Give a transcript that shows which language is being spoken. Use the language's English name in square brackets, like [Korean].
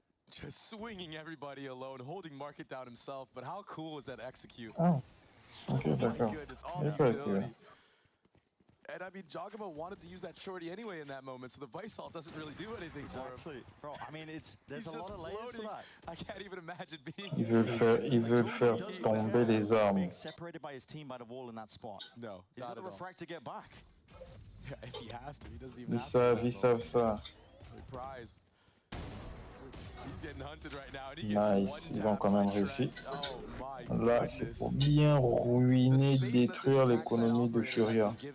[English] Just swinging everybody alone, holding market down himself. But how cool is that execute? Oh, okay, my goodness, all the utility. And I mean, Jogama wanted to use that shorty anyway in that moment, so the Vice Alt doesn't really do anything for him. Bro, I mean, there's a lot of layers to that. I can't even imagine being [French] Ils veulent faire tomber les armes. [English] Being separated by his team by the wall in that spot. No, he's got the refract to get back. Yeah, if he has to, he doesn't even [French] Ils [English] have to. [French] ils savent ça. [English] Prize. He's getting hunted right now, and he gets [French] Nice, ils ont quand même réussi. [English] Oh my [French] Là, c'est pour bien ruiner, détruire l'économie de Furia.